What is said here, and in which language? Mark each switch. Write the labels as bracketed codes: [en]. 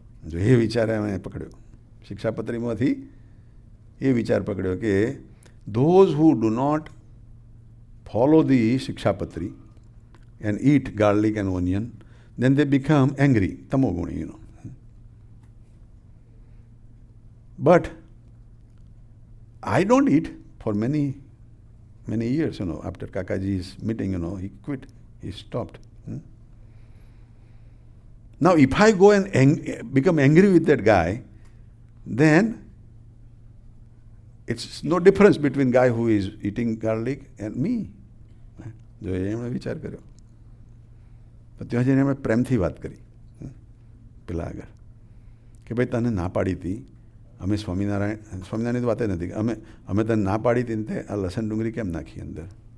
[en] જો એ વિચારે અમે પકડ્યો શિક્ષાપત્રીમાંથી, એ વિચાર પકડ્યો કે those who do not follow the Shikshapatri and eat garlic and onion, then they become angry, tamoguni, you know. But I don't eat for many years, you know. After Kakaji's meeting, you know, he quit, he stopped. Now, if I go and become angry with that guy, then it's no difference between guy who is eating garlic and me. [gu] જો એમણે વિચાર કર્યો તો ત્યાં જઈને એમણે પ્રેમથી વાત કરી પેલા આગળ કે ભાઈ તને ના પાડી હતી, અમે સ્વામિનારાયણની વાત નથી, અમે તને ના પાડી હતી ને આ લસણ ડુંગળી કેમ નાખી અંદર?